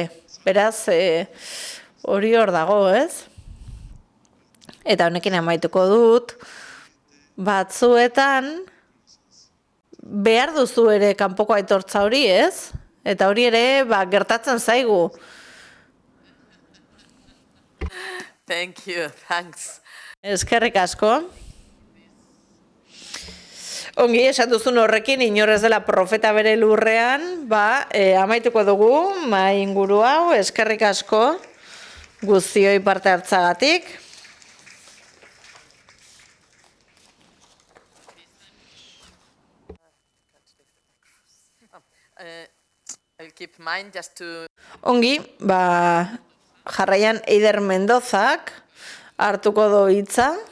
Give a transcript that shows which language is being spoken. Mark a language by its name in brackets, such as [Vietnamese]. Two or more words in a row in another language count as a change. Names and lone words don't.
[Basque] Beraz, hori hor dago, ez? Eta honekin amaituko dut, batzuetan behar duzu ere kanpoko aitortza hori, ez? Eta hori ere gertatzen zaigu. [English] Thank you, thanks. [Basque] Eskerrik asko. Ongi, esan duzun horrekin, inorez dela profeta bere lurrean, amaituko dugu, inguru hau, eskerrik asko, guztioi parte hartzagatik. [English] I'll keep mine just to... [Basque] Ongi, jarraian Eider Mendozak hartuko du hitza.